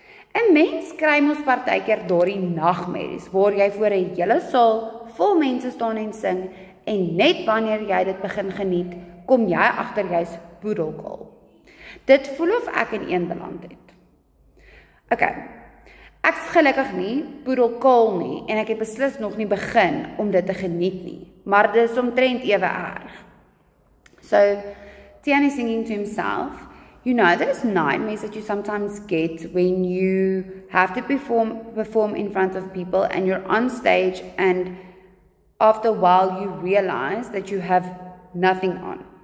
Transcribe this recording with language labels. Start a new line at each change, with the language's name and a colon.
Afrikaans: 'n Mens kry mos partykeer daardie nagmerries, waar jy voor 'n hele saal vol mense staan en sing, en net wanneer jy dit begin geniet, kom jy agter jy's boedelkaal. Dit voel of ek in een beland het. Okay, ek's gelukkig nie boedelkaal nie, en ek het beslis nog nie begin om dit te geniet nie, maar dit is omtrent ewe erg.
English: So, Tian is singing to himself. You know those nightmares that you sometimes get when you have to perform in front of people and you're on stage, and after a while you realize that you have nothing on.